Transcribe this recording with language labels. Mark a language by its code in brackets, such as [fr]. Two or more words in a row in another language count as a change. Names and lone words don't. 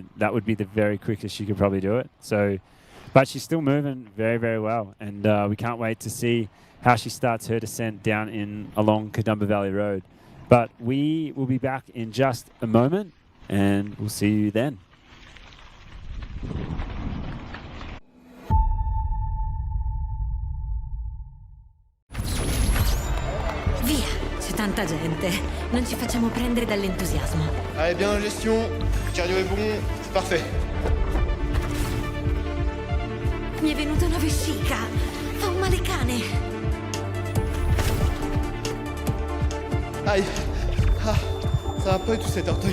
[en] That would be the very quickest she could probably do it. So, but she's still moving very, very well. And we can't wait to see how she starts her descent down along Kadumba Valley Road. But we will be back in just a moment, and we'll see you then. [it] Via, c'è tanta gente. Non ci facciamo prendere dall'entusiasmo. [fr] Allez, bien en gestion, cardio est bon, c'est parfait. [it] Mi è venuta una vescica. Fa un male cane. [fr] Aïe. Ah, ça va pas du tout cet orteil.